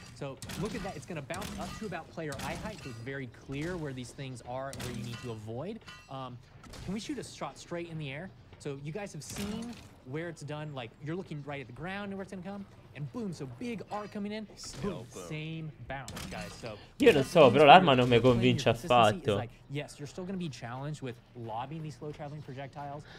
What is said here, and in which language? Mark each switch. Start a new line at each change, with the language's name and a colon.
English: So look at that, it's gonna bounce up to about player eye height, so it's very clear where these things are and where you need to avoid. Can we shoot a shot straight in the air? So you guys have seen where it's done, like you're looking right at the ground and where it's gonna come, and boom, so big arc coming in, boom, same bounce, guys. So
Italian: io non so, però l'arma non mi convince affatto.
English: Like, yes, you're still gonna be challenged with lobbing these slow traveling projectiles.